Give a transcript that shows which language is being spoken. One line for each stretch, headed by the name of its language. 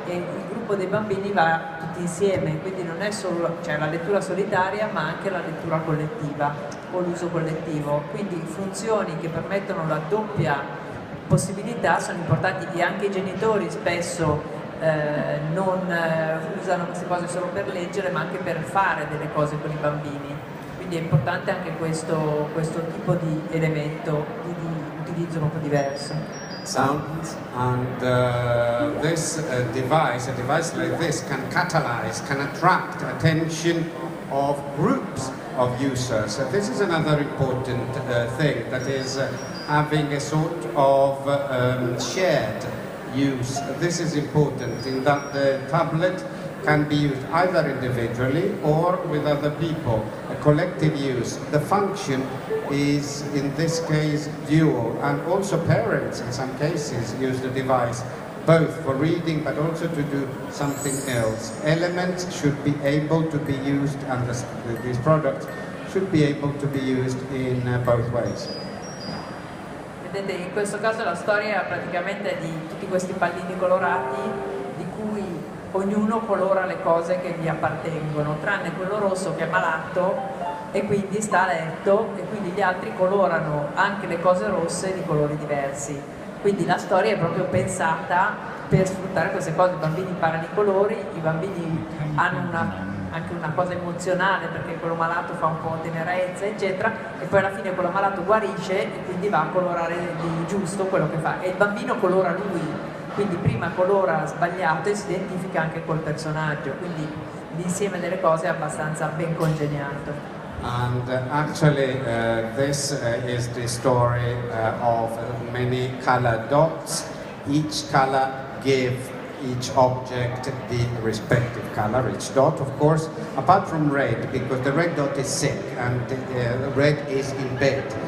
Italian: e il gruppo dei bambini va tutti insieme, quindi non è solo la lettura solitaria ma anche la lettura collettiva o l'uso collettivo, quindi funzioni che permettono la doppia possibilità sono importanti e anche i genitori spesso non usano queste cose solo per leggere ma anche per fare delle cose con i bambini, quindi è importante anche questo tipo di elemento di utilizzo un po' diverso.
English: Sound and this device, a device like this can catalyze, can attract attention of groups of users. This is another important thing, that is having a sort of shared use. This is important in that the tablet can be used either individually or with other people, a collective use. The function is in this case dual, and also parents in some cases use the device both for reading but also to do something else. Elements should be able to be used, and these products should be able to be used in both ways.
Italian: Vedete, in questo caso la storia praticamente è di tutti questi pallini colorati di cui ognuno colora le cose che gli appartengono, tranne quello rosso che è malato e quindi sta a letto, e quindi gli altri colorano anche le cose rosse di colori diversi. Quindi la storia è proprio pensata per sfruttare queste cose. I bambini imparano i colori, i bambini hanno anche una cosa emozionale perché quello malato fa un po' tenerezza eccetera, e poi alla fine quello malato guarisce e quindi va a colorare di giusto quello che fa, e il bambino colora lui, quindi prima colora sbagliato e si identifica anche col personaggio, quindi l'insieme delle cose è abbastanza ben congegnato.
English: And actually this is the story of many color dots. Each color gives each object the respective color, each dot of course, apart from red, because the red dot is sick and red is in bed.